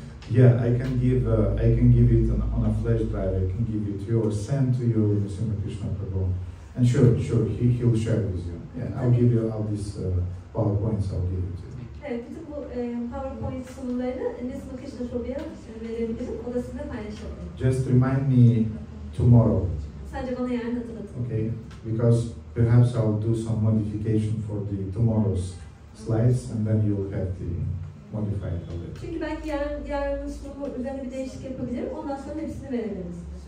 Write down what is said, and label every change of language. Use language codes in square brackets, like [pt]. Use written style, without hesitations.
[en] Yeah, I can give it on a flash drive. I can give it to you or send to you, Mr. Krishna Prabhu. And sure, he'll share with you. Yeah, I'll give you all these PowerPoints. I'll give it to you. [tr] Evet, bütün bu PowerPoint sunumlarını Nisma Krishna Prabhu'ya verebilirim. O da sizinle paylaşabilirim. [en] Just remind me tomorrow. [tr] Sadece bana yarın hatırlatın. [en] Okay, because perhaps I'll do some modification for the tomorrow's slides, and then you'll have the modified already. [tr] Çünkü belki yarın sunumu üzerine bir değişiklik yapabilirim. Ondan sonra hepsini verebiliriz.